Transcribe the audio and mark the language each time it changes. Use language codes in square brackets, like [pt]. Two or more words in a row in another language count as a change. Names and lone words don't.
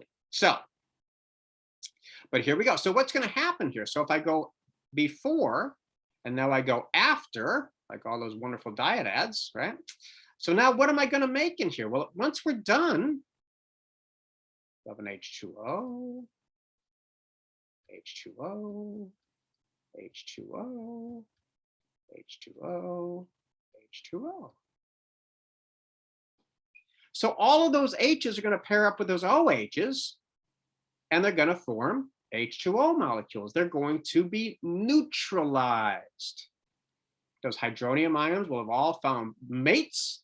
[en] So, but here we go. So what's going to happen here? So if I go before and now I go after, like all those wonderful diet ads, right? So now what am I going to make in here? Well, once we're done, we have an H2O, H2O, H2O, H2O, H2O. So all of those H's are going to pair up with those OH's, and they're going to form H2O molecules. They're going to be neutralized. Those hydronium ions will have all found mates.